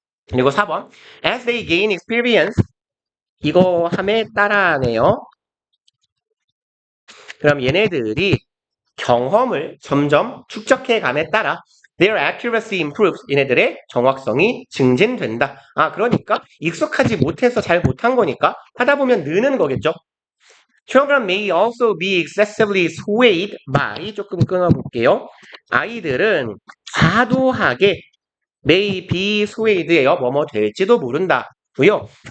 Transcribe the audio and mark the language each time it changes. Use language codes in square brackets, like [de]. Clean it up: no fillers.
[ko] 그리고 4번 [en] As they gain experience [ko] 이거 함에 따라네요. 그럼 얘네들이 경험을 점점 축적해감에 따라 [en] their accuracy improves. [ko] 얘네들의 정확성이 증진된다. 그러니까 익숙하지 못해서 잘 못한 거니까 하다 보면 느는 거겠죠. [en] Children may also be excessively swayed by [ko] 조금 끊어볼게요. 아이들은 과도하게 may be swayed예요. 뭐뭐 될지도 모른다고요.